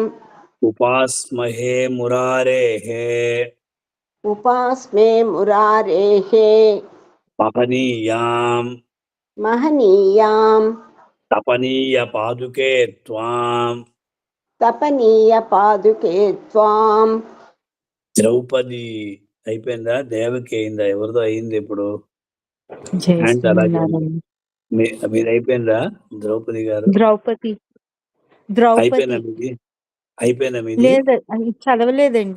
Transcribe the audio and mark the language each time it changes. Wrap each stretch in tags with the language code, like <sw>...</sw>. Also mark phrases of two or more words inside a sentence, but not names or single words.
<sa>उपास्महे मुरारेः उपास्मे मुरारेः महनीयां महनीयां तपनीयपादुके त्वां तपनीयपादुके त्वां</sa> <te>ద్రౌపది అయిపోయిందా? దేవకి అయిందా? ఎవరిదో అయింది ఇప్పుడు. హ్యాండ్ అలాగే ఉంది. మీది అయిపోయిందా ద్రౌపది గారు? ద్రౌపది అయిపోయిందా మీది? అయిపోయిందా మీది? లేదు, అది చదవలేదండి.</te>